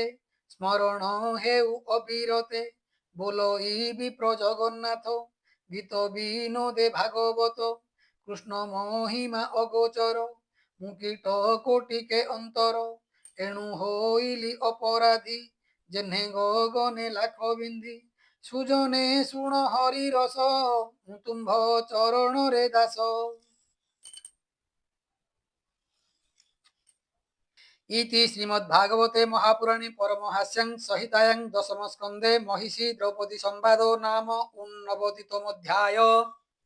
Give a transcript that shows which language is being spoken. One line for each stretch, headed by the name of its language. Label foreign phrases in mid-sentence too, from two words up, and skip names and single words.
Odia: ସ୍ମରଣ ହେଉ ଅବିରତେ ବୋଲଇ ବିପ୍ର ଜଗନ୍ନାଥ ଗୀତ ବିନୋଦେ ଭାଗବତ କୃଷ୍ଣ ମହିମା ଅଗୋଚର ମୁଁ କୀଟ କୋଟିକେ ଅନ୍ତର ଏଣୁ ହୋଇଲି ଅପରାଧୀ ଯେହ୍ନେ ଗଗନେ ଲାଖ ବିନ୍ଧି ସୁଜନେ ଶୁଣ ହରି ରସ ମୁଁ ତୁମ୍ଭ ଚରଣରେ ଦାସ
Sanskrit: इति श्रीमद्भागवते महापुराणे परमहास्यां संहितायां 10 स्कन्धे महिषी द्रौपदी संवादो नाम 89तमोऽध्याय।